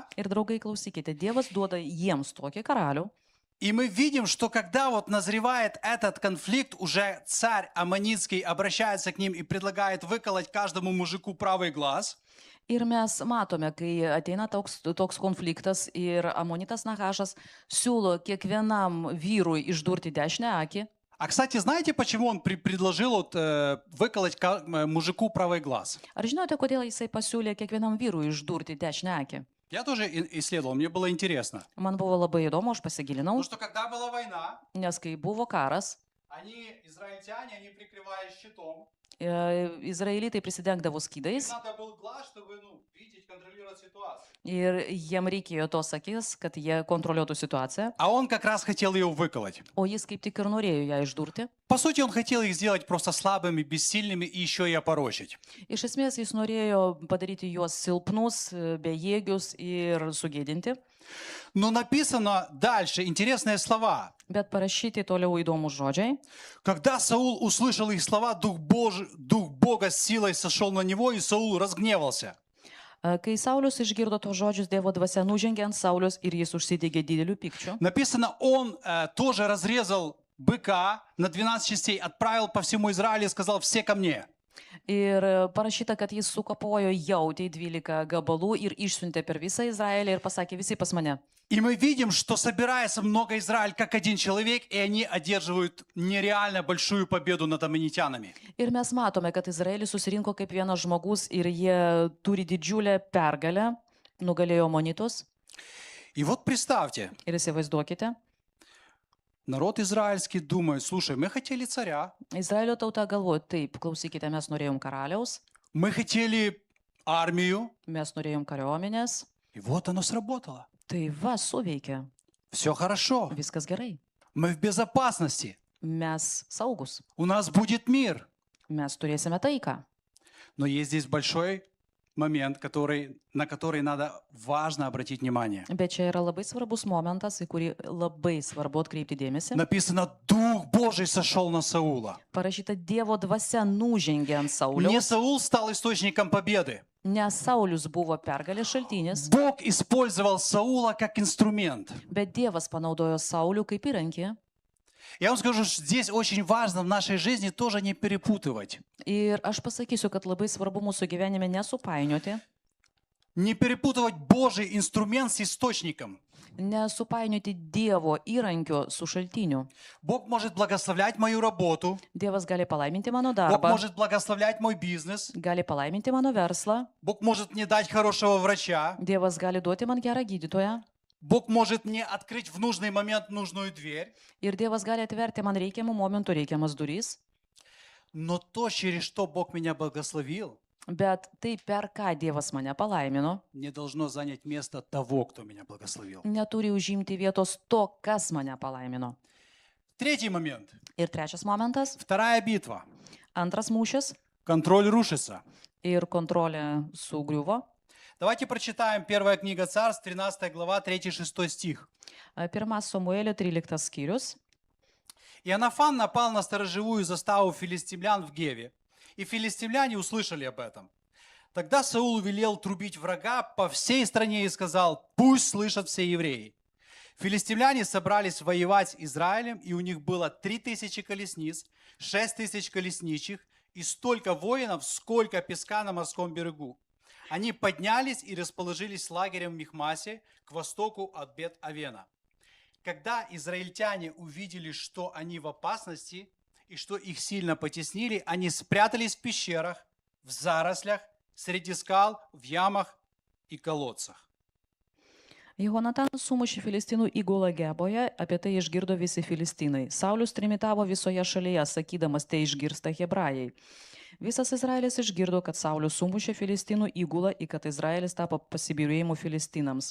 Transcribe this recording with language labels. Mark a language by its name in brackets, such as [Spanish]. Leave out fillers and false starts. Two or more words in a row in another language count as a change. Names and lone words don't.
[Lithuanian] Ir draugai, klausykite, Dievas duoda jiems tokį karalių. [Russian] и мы видим, что когда вот назревает этот конфликт, уже царь Аммонитский обращается к ним и предлагает выколоть каждому мужику правый глаз. [Lithuanian] Ir mes matome, kai ateina toks konfliktas ir Amonitas Nahašas siūlo kiekvienam vyrui išdurti dešinę akį. [Russian] А, кстати, знаете, почему он предложил вот, выколоть мужику правый глаз? [Lithuanian] Ar žinote, kodėl jisai pasiūlė kiekvienam vyrui išdurti dešinę akį? [Russian] Я тоже исследовал, мне было интересно. [Lithuanian] Man buvo labai įdomu, aš pasigilinau, [Russian] Потому что когда была война, [Lithuanian] nes kai buvo karas, [Russian] израильтяне, они прикрывались щитом. [Lithuanian] izraelitai prisidengdavo skydais [Russian] Надо был глаз, чтобы видеть, контролировать ситуацию. [Lithuanian] ir jiem reikėjo tos akis, kad jie kontroliuotų situaciją, [Russian] А он как раз хотел ее выколоть. [Lithuanian] o jis kaip tik ir norėjo ją išdurti. [Russian] По сути, он хотел их сделать просто слабыми, бессильными и еще и опорочить. [Lithuanian] Iš esmės jis norėjo padaryti juos silpnus, bejėgius ir sugėdinti, [Russian] Но написано дальше интересные слова. [Lithuanian] bet parašyti toliau įdomus žodžiai. [Russian] Когда Саул услышал их слова, Дух Бога с силой сошел на него, и Саул разгневался. [Lithuanian] Kai Saulius išgirdo tos žodžius, Dievo dvasia nužengė ant Saulius ir jis užsidegė dideliu pykčiu. [Russian] Написано, он тоже разрезал быка на 12 частей, отправил по всему Израилю и сказал, все ко мне. [Lithuanian] Ir parašyta, kad jis sukapojo jautį 12 gabalų ir išsiuntė per visą Izraelį ir pasakė, visi pas mane. [Russian] И мы видим, что собирается много Израиль как один человек, и они одерживают нереально большую победу над аммонитянами. [Lithuanian] Ir mes matome, kad Izraelis susirinko kaip vienas žmogus ir jie turi didžiulę pergalę, nugalėjo Amonitus. [Russian] И вот представьте, [Lithuanian] Ir įsivaizduokite, [Russian] народ израильский думает, слушай, мы хотели царя, [Lithuanian] Izraelio tauta galvoja, taip, klausykite, mes norėjom karaliaus, [Russian] мы хотели армию, [Lithuanian] mes norėjom kariuomenės, [Russian] и вот оно сработало. [Lithuanian] tai va, suveikė, [Russian] Все хорошо, [Lithuanian] viskas gerai, [Russian] мы в безопасности, [Lithuanian] mes saugus, [Russian] у нас будет мир. [Lithuanian] mes turėsime taiką. [Russian] Но есть здесь большой момент, на который надо важно обратить внимание. [Lithuanian] Bet čia yra labai svarbus momentas, į kurį labai svarbu atkreipti dėmesį. [Russian] Написано, Дух Божий сошел на Саула. [Lithuanian] Parašyta, Dievo dvasia nužengė ant [Russian] Не [Lithuanian] Sauliaus, [Russian] Саул стал источником победы. [Lithuanian] nes Saulius buvo pergalės šaltinis, [Russian] Бог использовал Саула как инструмент. [Lithuanian] bet Dievas panaudojo Saulių kaip įrankį. [Russian] Я вам скажу, что здесь очень важно в нашей жизни тоже не перепутывать. [Lithuanian] Ir aš pasakysiu, kad labai svarbu mūsų gyvenime nesupainioti, [Russian] Не перепутывать Божий инструмент с источником. [Lithuanian] nesupainioti Dievo įrankio su šaltiniu. [Russian] Бог может благословлять мою работу. [Lithuanian] Dievas gali palaiminti mano [Russian] Бог [Lithuanian] darbą, [Russian] может благословлять мой бизнес. [Lithuanian] gali palaiminti mano verslą, [Russian] Бог может мне дать хорошего врача. [Lithuanian] Dievas gali duoti man gerą gydytoją [Russian] Бог может мне открыть в нужный момент нужную дверь. [Lithuanian] ir Dievas gali atverti man reikiamų momentų reikiamas duris, [Russian] Но то, через что Бог меня благословил, [Lithuanian] bet tai per ką Dievas mane palaimino, [Russian] не должно занять место того, кто меня благословил. [Lithuanian] neturi užimti vietos to, kas mane palaimino. [Russian] Третий момент. [Lithuanian] Ir trečias momentas, [Russian] Вторая битва. [Lithuanian] antras mūšis [Russian] Контроль рушится. [Lithuanian] ir kontrolė sugriuvo. [Russian] Давайте прочитаем первая книга Царств, 13 глава, 3-6 стих. [Lithuanian] Pirmas Samuelio 13 skyrius. [Russian] Иоаннафан напал на сторожевую заставу филистимлян в Геве, и филистимляне услышали об этом. Тогда Саул велел трубить врага по всей стране и сказал, пусть слышат все евреи. Филистимляне собрались воевать с Израилем, и у них было 3000 колесниц, 6000 колесничих и столько воинов, сколько песка на морском берегу. Они поднялись и расположились лагерем в Михмасе к востоку от Бет-Авена. Когда израильтяне увидели, что они в опасности и что их сильно потеснили, они спрятались в пещерах, в зарослях, среди скал, в ямах и колодцах. [Lithuanian] Jehonatanas sumušė Filistinų įgulą Geboje, apie tai išgirdo visi Filistinai. Saulius trimitavo visoje šalyje, sakydamas, tai išgirsta Hebrajai. Visas Izraelis išgirdo, kad Saulius sumušė Filistinų įgulą, į kad Izraelis tapo pasibjaurėjimu Filistinams.